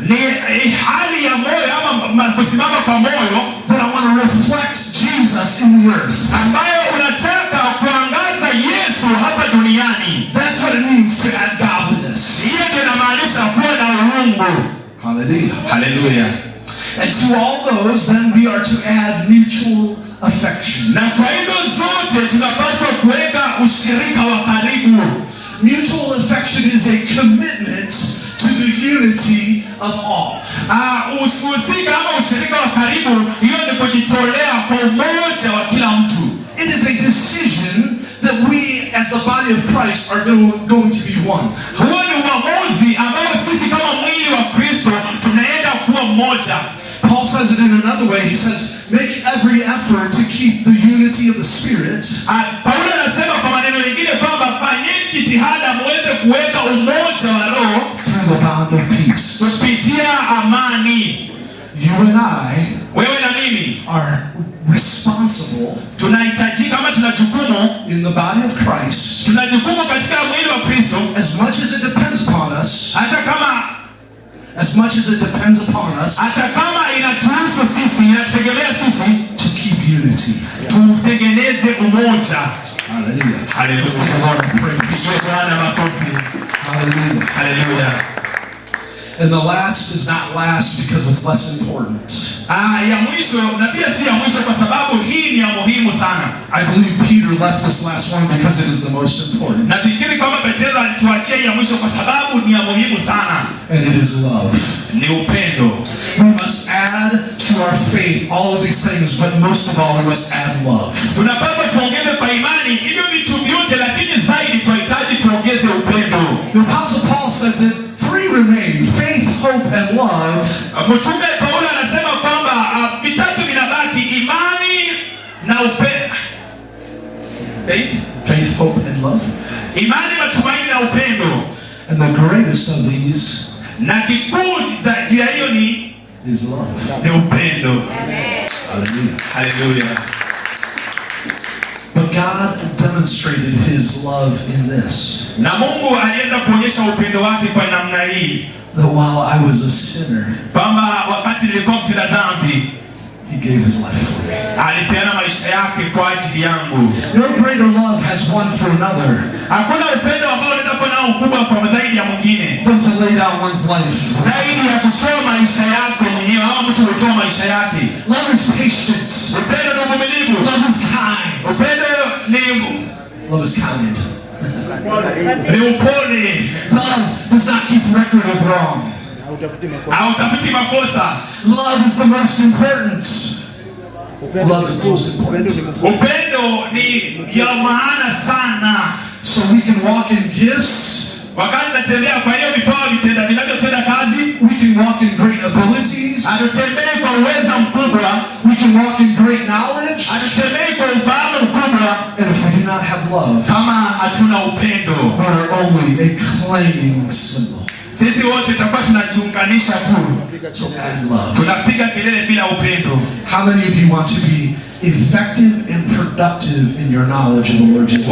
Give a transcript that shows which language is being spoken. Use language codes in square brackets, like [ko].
[sw] Ni hali ya moyo ama kusimama kwa moyo. [en] That I want to reflect Jesus in the earth. [sw] Ambayo unataka kuangaza Yesu hapa duniani. [en] That's what it means to add godliness. [sw] Hiyo ndio inamaanisha kuwa na uungu. Hallelujah. [en] Hallelujah. And to all those, then we are to add mutual affection. [sw] Na kwa hizo zote tunapaswa kuweka ushirika wa karibu. [en] Mutual affection is a commitment to the unity of all. [sw] Ushirika ama ushirika wa karibu, hiyo ni kujitolea kwa umoja wa kila mtu. [en] It is a decision that we as the body of Christ are going to be one. [sw] Huo ni uamuzi ambao sisi kama mwili wa Kristo tunaenda kuwa mmoja. [en] Paul says it in another way. He says, make every effort to keep the unity of the Spirit. [sw] Paulo anasema kwa maneno mengine kwamba fanyeni jitihada muweze kuweka umoja wa roho [en] through the bond of peace. [sw] Kupitia amani. [en] you and I [sw] wewe na mimi [en] are responsible [sw] tunahitajika ama tuna jukumu [en] in the body of Christ, [sw] tuna jukumu katika mwili wa Kristo, [en] as much as it depends upon us, [sw] hata kama inatuhusu sisi, inatutegemea sisi, [en] to keep unity, [sw] tutengeneze umoja. Hallelujah. Hallelujah. [en] Let's give the Lord praise. [sw] Bwana makofi. Hallelujah. Hallelujah. [en] And the last is not last because it's less important. [sw] Ya mwisho na pia si ya mwisho kwa sababu hii ni ya muhimu sana. [en] I believe Peter left this last one because it is the most important. [sw] Nafikiri kwamba Petro alituachia ya mwisho kwa sababu ni ya muhimu sana. [en] And it is love. [sw] Ni upendo. [en] We must add to our faith all of these things, but most of all we must add love. [sw] Tunapaswa tuongeze kwa imani hivyo vitu vyote, lakini zaidi tunahitaji tuongeze upendo. [en] The Apostle Paul said that three remain: faith, hope, and love. [sw] Mtume Paulo anasema kwamba vitatu vinabaki: imani na upendo. [en] Faith, hope, and love. [sw] Imani, matumaini na upendo. [en] And the greatest of these, [sw] na kikuu zaidi ya hiyo ni [en] love. [sw] Ni upendo. Amen. Hallelujah. Hallelujah. [en] But God demonstrated his love in this. [sw] Na Mungu aliweza kuonyesha upendo wake kwa namna hii. [en] That while I was a sinner, [sw] kwamba wakati nilikuwa mtenda dhambi, [en] he gave his life for me. [sw] Alipeana maisha yake kwa ajili yangu. [en] No greater love has one for another. [sw] Hakuna upendo ambao unaweza kuwa nao mkubwa kwa zaidi ya mwingine. [en] Than to lay down one's life. [sw] Zaidi ya kutoa maisha yako mwenyewe au mtu kutoa maisha yake. [en] Love is patient. [sw] Upendo ni uvumilivu. [en] Love is kind. [sw] Upendo ni [en] Love is kind. [sw] Ni upole. [en] Love does not keep record of wrong. [sw] Hautafuti makosa. [en] Love is the most important. Love is the most important. [sw] Upendo ni ya maana sana. [en] So we can walk in gifts. [sw] Wakati natembea kwa hiyo vipawa vitenda vinavyotenda kazi. [en] We can walk in great abilities. [sw] Atutembee kwa uwezo mkubwa. [en] We can walk in great knowledge. [sw] Atutembee kwa ufahamu mkubwa. [en] And if we do not have love, [sw] kama hatuna upendo, [en] we are only a clanging cymbal. [sw] Sisi wote tutakuwa tunajiunganisha tu. [en] So add love. [sw] Tunapiga kelele bila upendo. [en] How many of you want to be effective and productive in your knowledge of the Lord Jesus?